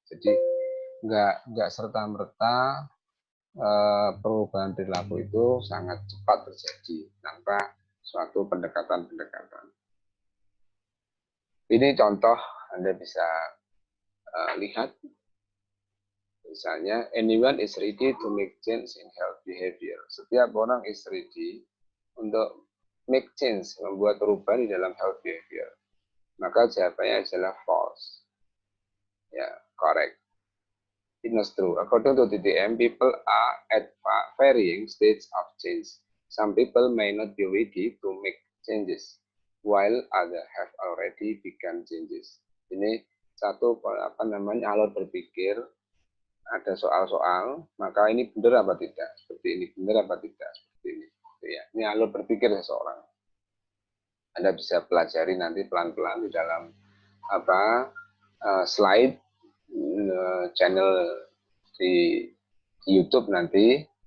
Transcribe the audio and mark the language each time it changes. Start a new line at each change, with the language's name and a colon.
Indonesian: Jadi nggak serta-merta perubahan perilaku itu sangat cepat terjadi tanpa suatu pendekatan-pendekatan. Ini contoh Anda bisa lihat. Misalnya,
English: anyone is ready to make change in health behavior.
Indonesian: Setiap orang
English: is ready
Indonesian: untuk
English: make change,
Indonesian: membuat perubahan di dalam
English: health behavior.
Indonesian: Maka jawabannya adalah false.
English: Ya, correct. It is true. According to TTM, people are at varying stages of change. Some people may not be ready to make changes, while others have already begun changes.
Indonesian: Ini satu alur berpikir, ada soal-soal, maka ini benar apa tidak? Seperti ini benar apa tidak? Seperti ini. Ya, ini alur berpikir seseorang. Anda bisa pelajari nanti pelan-pelan di dalam slide channel di YouTube nanti.